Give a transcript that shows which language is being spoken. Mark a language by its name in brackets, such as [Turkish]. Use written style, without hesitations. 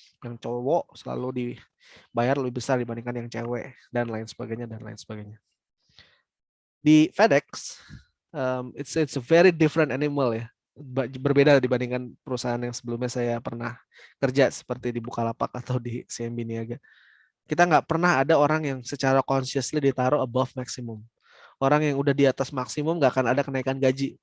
[Indonesian] Yang cowok selalu dibayar lebih besar dibandingkan yang cewek dan lain sebagainya dan lain sebagainya. [English] Di FedEx, it's a very different animal ya. [Indonesian] Berbeda dibandingkan perusahaan yang sebelumnya saya pernah kerja seperti di Bukalapak atau di CMB Niaga. Kita nggak pernah ada orang yang secara consciously ditaruh above maximum. Orang yang udah di atas maksimum nggak akan ada kenaikan gaji.